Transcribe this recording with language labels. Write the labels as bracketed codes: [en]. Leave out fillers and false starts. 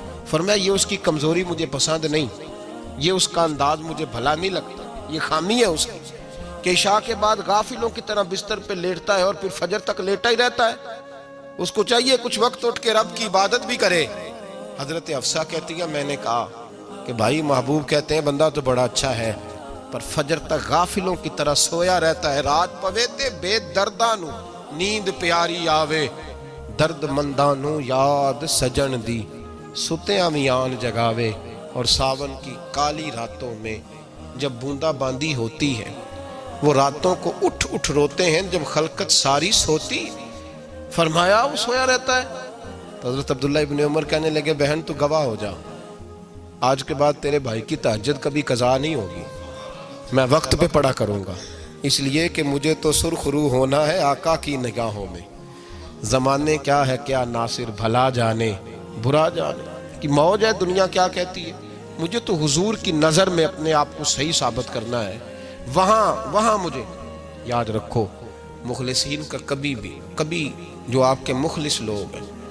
[ur] فرمایا یہ اس کی کمزوری مجھے پسند نہیں, یہ اس کا انداز مجھے بھلا نہیں لگتا, یہ خامی ہے اس کی کہ عشاء کے بعد غافلوں کی طرح بستر پہ لیٹتا ہے اور پھر فجر تک لیٹا ہی رہتا ہے. اس کو چاہیے کچھ وقت اٹھ کے رب کی عبادت بھی کرے. حضرت حفصہ کہتی ہے میں نے کہا کہ بھائی محبوب کہتے ہیں بندہ تو بڑا اچھا ہے پر فجر تک غافلوں کی طرح سویا رہتا ہے. [pa] رات پوے تے بے دردانو نیند پیاری آوے, درد مندانو یاد سجن دی ستیاں میان جگاوے. [ur] اور ساون کی کالی راتوں میں جب بوندا باندی ہوتی ہے وہ راتوں کو اٹھ اٹھ روتے ہیں جب خلقت ساری سوتی. فرمایا وہ سویا رہتا ہے. تو حضرت عبداللہ ابن عمر کہنے لگے بہن تو گواہ ہو جا, آج کے بعد تیرے بھائی کی تہجد کبھی قضا نہیں ہوگی، میں وقت پہ پڑھا کروں گا، اس لیے کہ مجھے تو سرخ روح ہونا ہے آقا کی نگاہوں میں۔ زمانے کیا ہے کیا ناصر، بھلا جانے برا جانے کہ موج ہے دنیا کیا کہتی ہے، مجھے تو حضور کی نظر میں اپنے آپ کو صحیح ثابت کرنا ہے۔ وہاں مجھے یاد رکھو، مخلصین کا کبھی جو آپ کے مخلص لوگ ہیں